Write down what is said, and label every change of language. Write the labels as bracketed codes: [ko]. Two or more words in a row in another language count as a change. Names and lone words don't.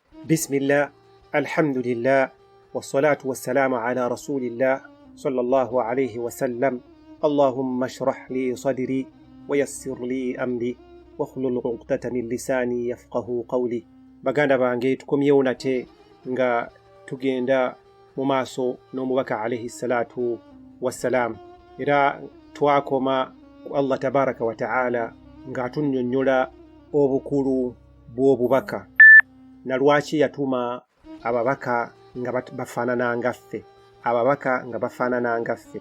[ar] بسم الله الحمد لله والصلاة والسلام على رسول الله صلى الله عليه وسلم اللهم اشرح لي صدري ويسر لي أمري واحلل عقدة من لساني يفقه قولي. [lg] baganda bange tukomyewo nate nga tugenda mu maaso n'omubaka [ar] عليه الصلاة والسلام, [lg] era twakoma ku [ar] الله تبارك وتعالى [lg] nga atunnyonnyola obukulu bw'obubaka na lwaki yatuma ababaka nga bafaanana ngaffe, ababaka nga bafaanana ngaffe.